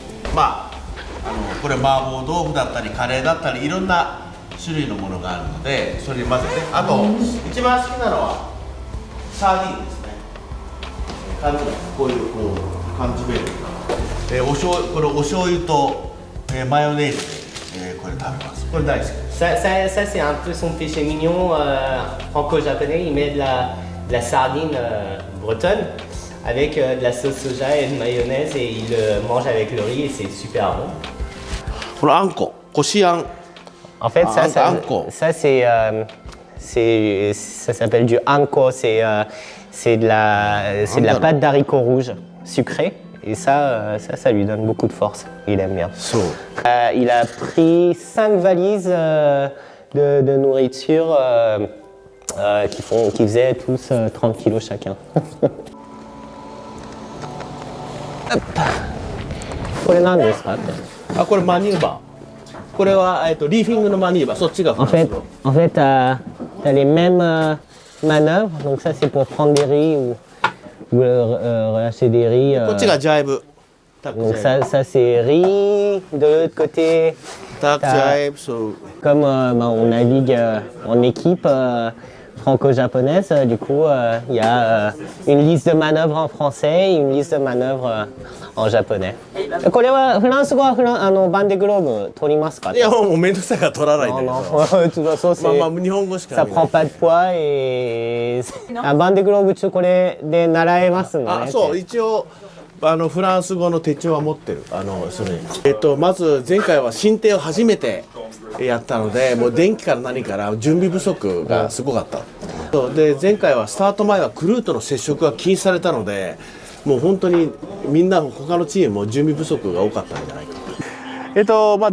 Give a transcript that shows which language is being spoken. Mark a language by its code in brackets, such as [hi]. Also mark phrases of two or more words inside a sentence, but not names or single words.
[ja] これ麻婆豆腐だったりカレーだったりいろんな種類のものがあるので、それに混ぜて、あと一番好きなのはサーディンです。こういう缶詰める、これお醤油と、マヨネーズで、これ食べます。これ大好き。 [fr] Ça c'est un peu son péché mignon franco-japonais. Il met de la sardine bretonne avec de la sauce soja et de mayonnaise et il le mange avec le riz et c'est super bon. このあんこ、こしあん。 En fait, ça s'appelle du anko. C'est de la pâte d'haricots rouges sucrée et ça lui donne beaucoup de force. Il aime bien. Il a pris 5 valises de nourriture qui faisaient tous 30 kilos chacun. [ja] これ何ですかって。あ、これマニューバー。これはリーフィングのマニューバー。そっちがフランス語。 [fr] En fait, t'as les mêmes manœuvres. Donc ça c'est pour prendre des riz ou relâcher des riz. [ja] こっちがジャイブ。 [fr] Donc ça c'est riz. De l'autre côté, comme on navigue en équipe franco-japonaise, du coup il y a une liste de manœuvres en français et une liste de manœuvres en japonais. [ja] これはフランス語はバンデグローブ取りますか？いやもうめんどくさいから取らないんだけど。日本語しか。 [fr] Ça prend pas de poids et [ja] バンデグローブこれで習えますのね。あ、そう一応。フランス語の手帳は持ってる。まず前回は進呈を初めてやったので、もう電気から何から準備不足がすごかった。で前回はスタート前はクルーとの接触が禁止されたので、もう本当にみんな他のチームも準備不足が多かったんじゃないか。